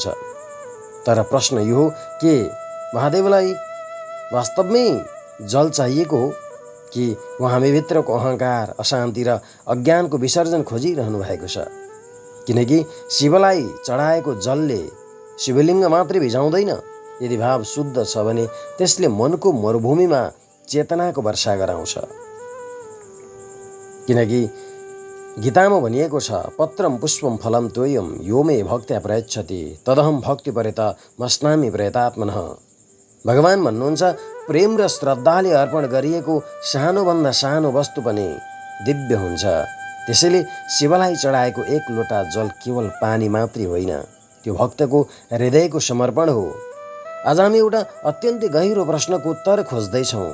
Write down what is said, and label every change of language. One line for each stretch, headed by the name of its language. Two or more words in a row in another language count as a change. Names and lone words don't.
Nepali: तर प्रश्न यो हो, के महादेवलाई वास्तवमै जल चाहिएको हो कि उहाँ हामीभित्रको अहङ्कार, अशान्ति र अज्ञानको विसर्जन खोजिरहनु भएको छ? किनकि शिवलाई चढाएको जलले शिवलिङ्ग मात्रै भिजाउँदैन। यदि भाव शुद्ध छ भने त्यसले मनको मरुभूमिमा चेतनाको वर्षा गराउँछ। किनकि गीतामा भनिएको छ,
Sanskrit: पत्रम पुष्पम फलम तोयम यो मे भक्त्या प्रयच्छति तदहम भक्ति परेत मस्नामि प्रयतात्मनः।
Nepali: भगवान भन्नुहुन्छ, प्रेम र श्रद्धाले अर्पण गरिएको सानोभन्दा सानो वस्तु पनि दिव्य हुन्छ। त्यसैले शिवलाई चढाएको एक लोटा जल केवल पानी मात्रै होइन, त्यो भक्तको हृदयको समर्पण हो। आज हामी एउटा अत्यन्तै गहिरो प्रश्नको उत्तर खोज्दैछौँ।